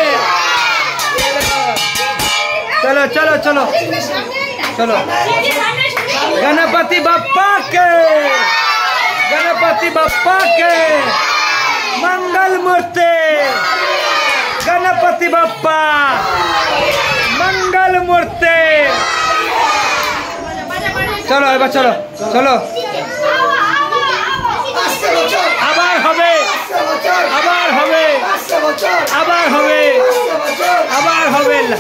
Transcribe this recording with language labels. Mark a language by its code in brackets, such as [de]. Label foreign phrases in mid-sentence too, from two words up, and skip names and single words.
[hi] चलो चलो चलो चलो, गणपति बप्पा के, गणपति बप्पा के मंगल मूर्ति, गणपति बप्पा मंगल मूर्ति। [bn] चलो एबार [hi] चलो चलो, [bn] আবার হবে, আবার হবে, আবার হবে, আবার হবে।